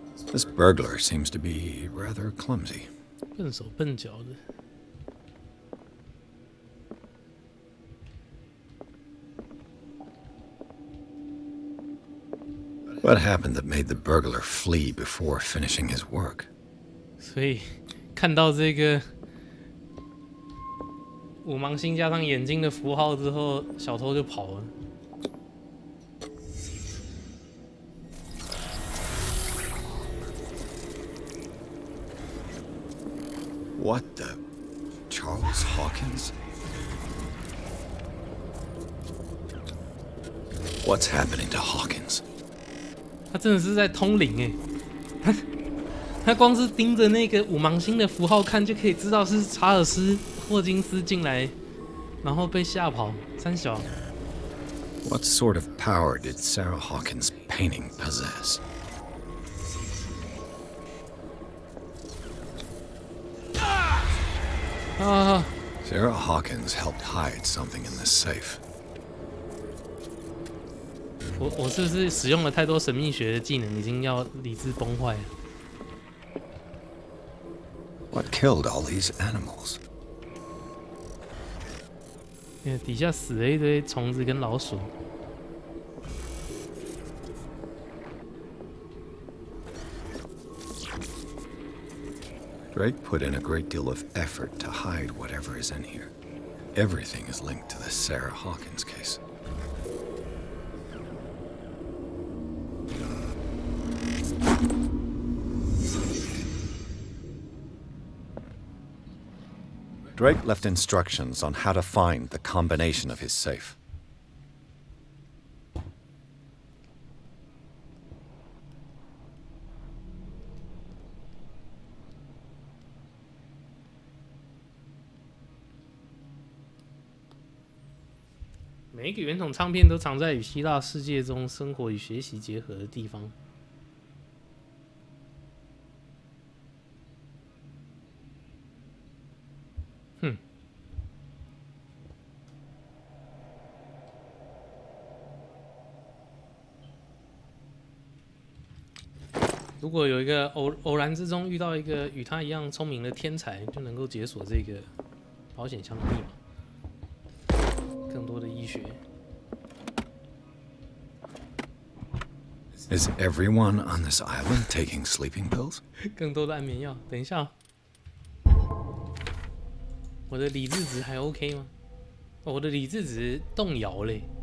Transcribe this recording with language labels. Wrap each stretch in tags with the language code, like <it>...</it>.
<en>This burglar seems to be rather clumsy.</en> <zh>笨手笨脚的。</zh> <en>What happened that made the burglar flee before finishing his work?</en> <zh>所以看到这个五芒星加上眼睛的符号之后，小偷就跑了。</zh> <en>What the? Charles Hawkins? What's happening to Hawkins?</en> <zh>他真的是在通灵哎！他光是盯着那个五芒星的符号看，就可以知道是查尔斯·霍金斯进来，然后被吓跑。三小。</zh> <en>What sort of power did Sarah Hawkins' painting possess? Sarah Hawkins helped hide something in this safe.</en> <zh>我是不是使用了太多神秘学的技能，已经要理智崩坏了</zh> <en>What killed all these animals?</en> <zh>底下死了一堆虫子跟老鼠。</zh> <en>Drake put in a great deal of effort to hide whatever is in here. Everything is linked to the Sarah Hawkins case. Drake left instructions on how to find the combination of his safe.</en> <zh>“每一个圆筒唱片都藏在与希腊世界中生活与学习结合的地方。” 如果有一个偶然之中遇到一个与他一样聪明的天才，就能够解锁这个保险箱的密码。更多的医学。</zh> <en>Is everyone on this island taking sleeping pills?</en> <zh>更多的安眠药。等一下，我的理智值还 OK 吗？哦，我的理智值动摇嘞。</zh>